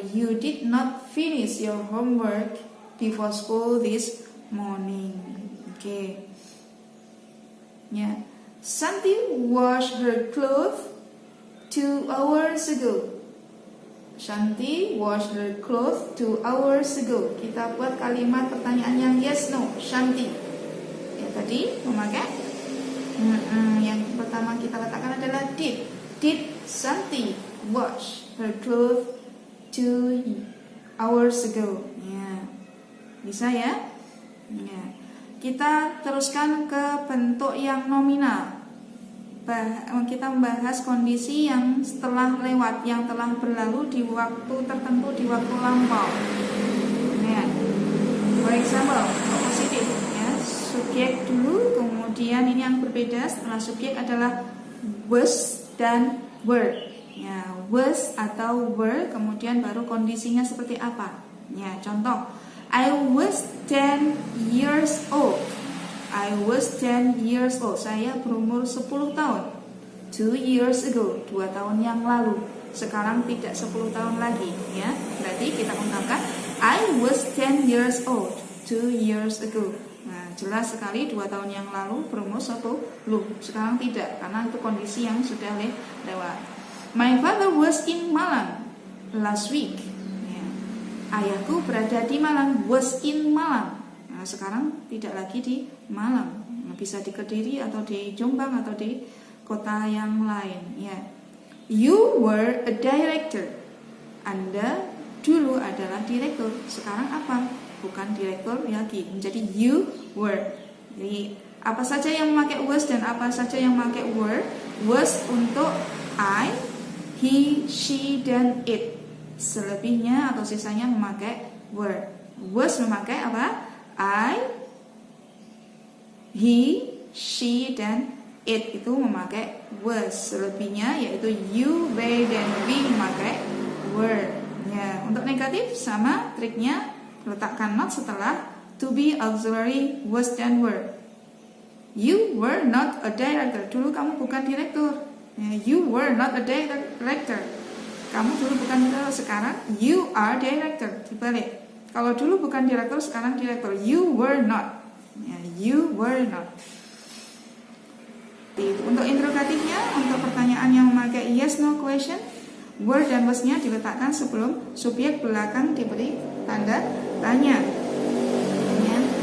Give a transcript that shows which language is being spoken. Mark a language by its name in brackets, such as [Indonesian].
[English] You did not finish your homework before school this morning. [Indonesian] Oke. Ya. [English] Santi washed her clothes 2 hours ago. Shanti washed her clothes 2 hours ago. [Indonesian] Kita buat kalimat pertanyaan yang [English] yes no. [Indonesian] Shanti. Ya tadi memakai. Yang pertama kita letakkan adalah did. [English] Did Shanti wash her clothes 2 hours ago? [Indonesian] Ya. Bisa ya? Ya. Kita teruskan ke bentuk yang nominal. Kita membahas kondisi yang setelah lewat, yang telah berlalu di waktu tertentu, di waktu lampau. Ya. [English] For example, [Indonesian] positif ya, subjek dulu, kemudian ini yang berbeda setelah subjek adalah was dan were. Ya, was atau were, kemudian baru kondisinya seperti apa. [English] Ya, contoh, I was 10 years old. I was 10 years old. [Indonesian] Saya berumur 10 tahun. [English] 2 years ago. [Indonesian] 2 tahun yang lalu. Sekarang tidak 10 tahun lagi. Ya, berarti kita ungkapkan [English] I was 10 years old 2 years ago. [Indonesian] Nah, jelas sekali 2 tahun yang lalu berumur 10. Sekarang tidak, karena itu kondisi yang sudah lewat. [English] My father was in Malang last week. [Indonesian] Ya. Ayahku berada di Malang. [English] Was in Malang. [Indonesian] Nah, sekarang tidak lagi di Malang, bisa di Kediri atau di Jombang atau di kota yang lain. Ya, [English] you were a director. [Indonesian] Anda dulu adalah direktur. Sekarang apa? Bukan direktur lagi, menjadi [English] you were. [Indonesian] Jadi apa saja yang memakai was dan apa saja yang memakai were? Was untuk I, he, she, dan it. Selebihnya atau sisanya memakai were. Was memakai apa? I, he, she, dan it itu memakai was. Selebihnya yaitu you, they, dan we memakai were. Ya, untuk negatif sama triknya, letakkan not setelah to be, auxiliary, was, dan were. [English] You were not a director. [Indonesian] Dulu kamu bukan direktur. Ya, [English] you were not a director. [Indonesian] Kamu dulu bukan direktur. Sekarang [English] you are director. [Indonesian] Dibalik. Kalau dulu bukan direktur, sekarang direktur. [English] You were not. [Indonesian] Ya, [English] you were not. [Indonesian] Untuk interrogatifnya, untuk pertanyaan yang memakai [English] yes no question, [Indonesian] were dan was-nya diletakkan sebelum subjek, belakang diberi tanda tanya. Ya.